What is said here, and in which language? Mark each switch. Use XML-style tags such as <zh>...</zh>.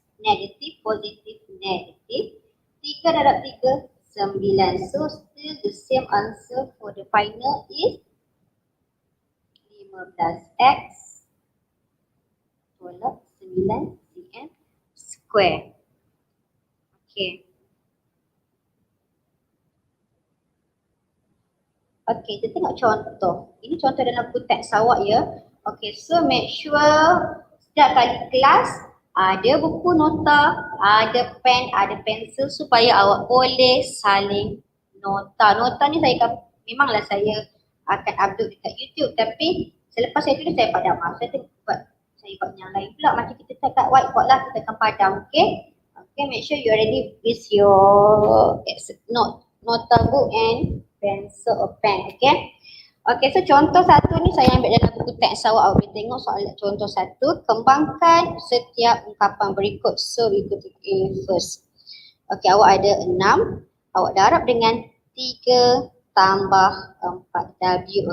<ms>Negatif, positif, negatif. 3 darab 3, 9.</ms> <en>So still the same answer for the final is 15x tolak 9 cm square. Okay.</en> <ms>Okay, kita tengok contoh. Ini contoh dalam buku teks awak ya.</ms> <en>Okay, so make sure</en> <ms>Setiap kali kelas ada buku nota, ada pen, ada pensel supaya awak boleh saling nota. Nota ni memanglah saya akan upload dekat YouTube, tapi selepas saya tulis saya padam. Saya buat yang lain pula, macam kita cakap whiteboard lah, kita akan padam, okay?</ms> <en>Okay, make sure you are ready with your nota book and pencil or pen, okay?</en> <ms>Okay, so contoh satu ni saya ambil dalam buku teks awak boleh tengok soalan contoh satu. Kembangkan setiap ungkapan berikut. So, ikuti A first. Okay, awak ada 6. Awak darab dengan 3 tambah 4 W.</ms>